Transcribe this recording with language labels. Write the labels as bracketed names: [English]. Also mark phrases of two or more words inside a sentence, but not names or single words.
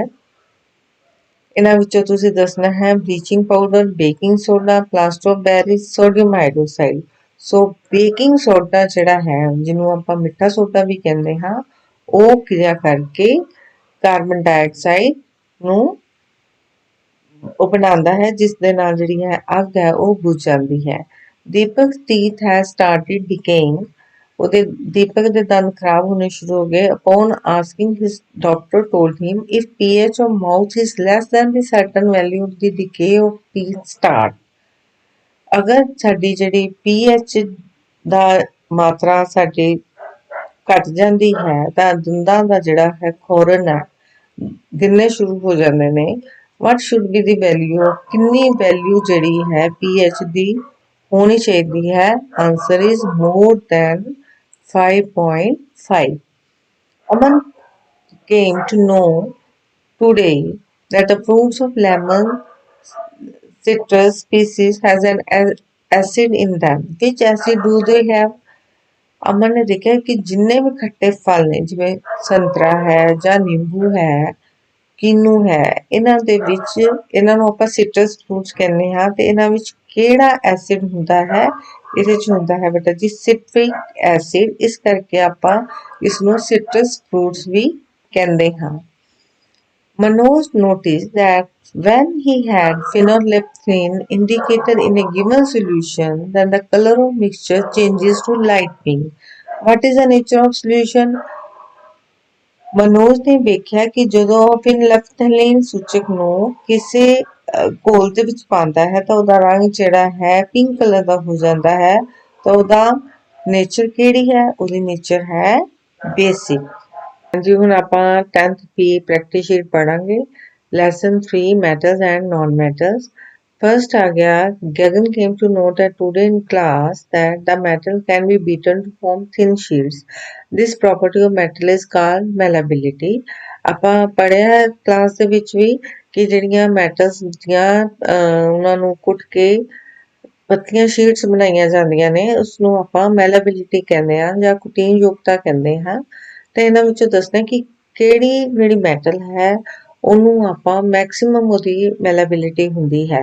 [Punjabi] ਇਹਨਾਂ ਵਿੱਚੋਂ ਤੁਸੀਂ ਦੱਸਣਾ ਹੈ [English] bleaching powder, baking soda, plaster of Paris, sodium hydroxide. [Punjabi] ਸੋ [English] baking soda [Punjabi] ਜਿਹੜਾ ਹੈ, ਜਿਹਨੂੰ ਆਪਾਂ ਮਿੱਠਾ ਸੋਡਾ ਵੀ ਕਹਿੰਦੇ ਹਾਂ, ਉਹ ਕਿਰਿਆ ਕਰਕੇ [English] carbon dioxide [Punjabi] ਨੂੰ ਉਹ ਬਣਾਉਂਦਾ ਹੈ, ਜਿਸ ਦੇ ਨਾਲ ਜਿਹੜੀ ਹੈ ਅੱਗ ਹੈ ਉਹ ਬੁਝ ਜਾਂਦੀ ਹੈ। [English] ਦੀਪਕ teeth has started decaying. [Punjabi] ਉਹਦੇ ਦੀਪਕ ਦੇ ਦੰਦ ਖਰਾਬ ਹੋਣੇ ਸ਼ੁਰੂ ਹੋ ਗਏ। [English] Upon asking his doctor told him if pH of mouth is less than the certain value of the decay of teeth start. [Punjabi] ਅਗਰ ਸਾਡੀ ਜਿਹੜੀ pH ਦਾ ਮਾਤਰਾ ਸਾਡੀ ਘਟ ਜਾਂਦੀ ਹੈ ਤਾਂ ਦੰਦਾਂ ਦਾ ਜਿਹੜਾ ਹੈ ਖੋਰਨ ਹੈ ਗਿਰਨੇ ਸ਼ੁਰੂ ਹੋ ਜਾਂਦੇ ਨੇ। [English] What should be the value? [Punjabi] ਕਿੰਨੀ ਵੈਲਿਊ ਜਿਹੜੀ ਹੈ pH ਦੀ ਹੋਣੀ ਚਾਹੀਦੀ ਹੈ? [English] Answer is more than 5.5. Aman came to know today that the fruits of lemon citrus species has an acid in them. Which acid do they have? [Punjabi] ਅਮਨ ਨੇ ਦੇਖਿਆ ਕਿ ਜਿੰਨੇ ਵੀ ਖੱਟੇ ਫਲ ਨੇ, ਜਿਵੇਂ ਸੰਤਰਾ ਹੈ ਜਾਂ ਨਿੰਬੂ ਹੈ, ਕੀਨੂ ਹੈ, ਇਹਨਾਂ ਦੇ ਵਿੱਚ ਇਹਨਾਂ ਨੂੰ ਆਪਾਂ [English] citrus fruits [Punjabi] ਕਹਿੰਦੇ ਹਾਂ, ਤੇ ਇਹਨਾਂ ਵਿੱਚ ਕਿਹੜਾ ਐਸਿਡ ਹੁੰਦਾ ਹੈ? ਇਹਦੇ 'ਚ ਹੁੰਦਾ ਹੈ ਬੇਟਾ ਜੀ [English] citric acid. [Punjabi] ਇਸ ਕਰਕੇ ਆਪਾਂ ਇਸ ਨੂੰ [English] citrus fruits [Punjabi] ਵੀ ਕਹਿੰਦੇ ਹਾਂ। [English] Manoj noticed that when he had phenylephrine indicated in a given solution, then the color of mixture changes to light pink. What is the nature of solution? [Punjabi] ਮਨੋਜ ਨੇ ਵੇਖਿਆ ਕਿ ਜਦੋਂ ਫਿਨਲੈਫਥਲੀਨ ਸੂਚਕ ਨੂੰ ਕਿਸੇ ਘੋਲ ਦੇ ਵਿੱਚ ਪਾਉਂਦਾ ਹੈ ਤਾਂ ਉਹਦਾ ਰੰਗ ਜਿਹੜਾ ਹੈ [English] pink colour [Punjabi] ਦਾ ਹੋ ਜਾਂਦਾ ਹੈ। ਤਾਂ ਉਹਦਾ ਨੇਚਰ ਕਿਹੜੀ ਹੈ? ਉਹਦੀ ਨੇਚਰ ਹੈ ਬੇਸਿਕ। ਹਾਂਜੀ, ਹੁਣ ਆਪਾਂ 10th ਪੀ [English] practice sheet [Punjabi] ਪੜਾਂਗੇ। [English] Lesson 3 Metals and Non Metals. [Punjabi] First ਆ ਗਿਆ, [English] Gagan came to know that today in class that the metal can be beaten to form thin sheets. This property of metal is called malleability. [Punjabi] ਆਪਾਂ ਪੜਿਆ ਕਲਾਸ ਦੇ ਵਿੱਚ ਵੀ ਕਿ ਜਿਹੜੀਆਂ ਮੈਟਲਸ ਦੀਆਂ ਉਹਨਾਂ ਨੂੰ ਕੁੱਟ ਕੇ ਪਤਲੀਆਂ ਸ਼ੀਟਸ ਬਣਾਈਆਂ ਜਾਂਦੀਆਂ ਨੇ ਉਸਨੂੰ ਆਪਾਂ ਮੈਲਾਬਿਲਿਟੀ ਕਹਿੰਦੇ ਹਾਂ ਜਾਂ ਕੁਟੀਨ ਯੋਗਤਾ ਕਹਿੰਦੇ ਹਾਂ। ਤੇ ਇਹਨਾਂ ਵਿੱਚੋਂ ਦੱਸਦੇ ਕਿ ਕਿਹੜੀ ਜਿਹੜੀ ਮੈਟਲ ਹੈ ਉਹਨੂੰ ਆਪਾਂ ਮੈਕਸਿਮਮ ਉਹਦੀ ਮੈਲਾਬਿਲਿਟੀ ਹੁੰਦੀ ਹੈ।